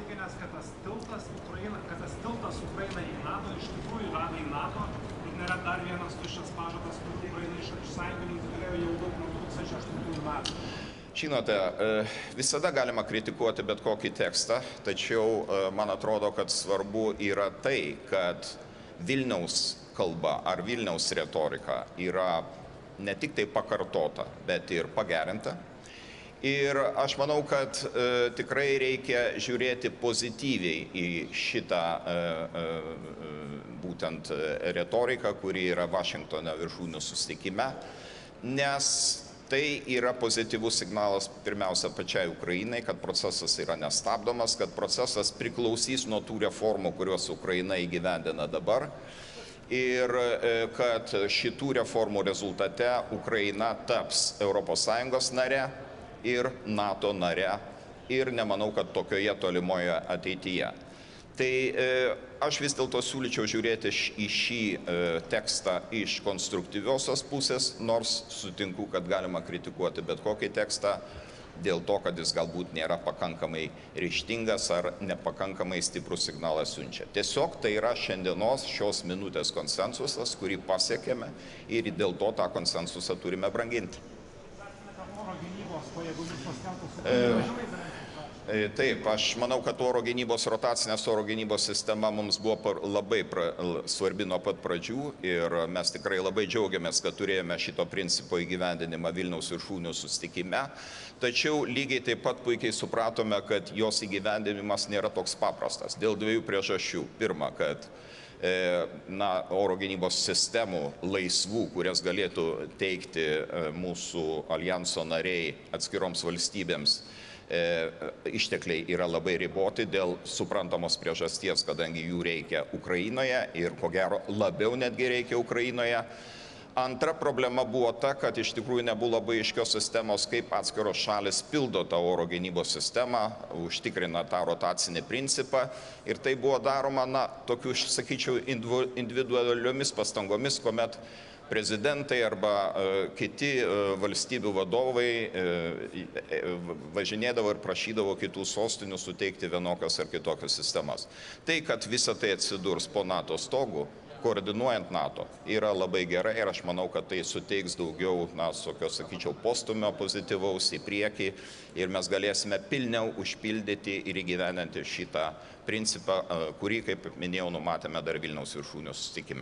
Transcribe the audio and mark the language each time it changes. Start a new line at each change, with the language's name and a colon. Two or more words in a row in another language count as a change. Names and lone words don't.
Lithuanian: Žinote, visada galima kritikuoti bet kokį tekstą, tačiau man atrodo, kad svarbu yra tai, kad Vilniaus kalba ar Vilniaus retorika yra ne tik tai pakartota, bet ir pagerinta. Ir aš manau, kad tikrai reikia žiūrėti pozityviai į šitą būtent retoriką, kuri yra Vašingtone viršūnių susitikime, nes tai yra pozityvus signalas pirmiausia pačiai Ukrainai, kad procesas yra nestabdomas, kad procesas priklausys nuo tų reformų, kuriuos Ukraina įgyvendina dabar. Ir kad šitų reformų rezultate Ukraina taps ES nare ir NATO nare ir nemanau, kad tokioje tolimoje ateityje. Tai aš vis dėlto siūlyčiau žiūrėti į šį tekstą iš konstruktyviosios pusės, nors sutinku, kad galima kritikuoti bet kokį tekstą dėl to, kad jis galbūt nėra pakankamai ryžtingas ar nepakankamai stiprų signalą siunčia. Tiesiog tai yra šiandienos šios minutės konsensusas, kurį pasiekėme ir dėl to tą konsensusą turime branginti. Taip, aš manau, kad oro gynybos, rotacinės oro gynybos sistema mums buvo labai svarbi nuo pat pradžių ir mes tikrai labai džiaugiamės, kad turėjome šito principo įgyvendinimą Vilniaus viršūnių susitikime. Tačiau lygiai taip pat puikiai supratome, kad jos įgyvendinimas nėra toks paprastas dėl dviejų priežasčių. Pirma, kad oro gynybos sistemų laisvų, kurias galėtų teikti mūsų aljanso nariai atskiroms valstybėms, ištekliai yra labai riboti dėl suprantamos priežasties, kadangi jų reikia Ukrainoje ir ko gero labiau netgi reikia Ukrainoje. Antra problema buvo ta, kad iš tikrųjų nebuvo labai aiškios sistemos, kaip atskiros šalis pildo tą oro gynybos sistemą, užtikrina tą rotacinį principą. Ir tai buvo daroma, tokių, sakyčiau, individualiomis pastangomis, kuomet prezidentai arba kiti valstybių vadovai važinėdavo ir prašydavo kitų sostinių suteikti vienokias ar kitokias sistemas. Tai, kad visa tai atsidurs po NATO stogu, koordinuojant NATO, yra labai gerai ir aš manau, kad tai suteiks daugiau, sakyčiau, postumio pozityvaus į priekį ir mes galėsime pilniau užpildyti ir įgyvendinti šitą principą, kurį, kaip minėjau, numatėme dar Vilniaus viršūnių susitikime.